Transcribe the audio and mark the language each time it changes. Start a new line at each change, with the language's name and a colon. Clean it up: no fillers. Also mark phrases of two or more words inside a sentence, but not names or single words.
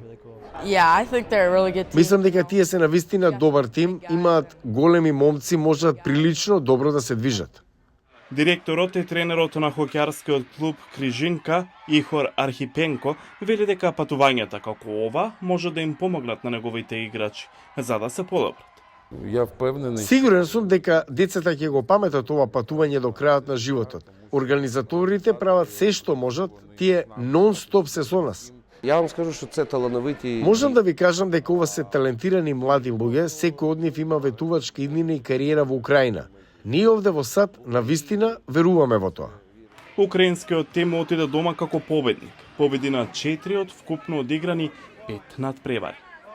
Macedonian: Мислам дека тие се навистина добар тим, имаат големи момци, можат прилично добро да се движат. Директорот и тренерот на хокеарскиот клуб Крижинка, Ихор Архипенко, вели дека патувањата како ова може да им помогнат на неговите играчи, за да се подобрат.
Ukrainian: Я впевнений.
Macedonian: Сигурен сум дека децата ќе го паметат ова патување до крајот на животот. Организаторите прават се што можат, тие нон-стоп се со нас.
Ukrainian: Я вам скажу, що це талановиті.
Macedonian: Можам да ви кажам дека ова се талентирани млади луѓе, секој од нив има ветувачка иднина и кариера во Украина. Ние овде во САД навистина веруваме во тоа. Украинскиот тим отиде дома како победник. Победи на 4 од вкупно одиграни 5 надпревари.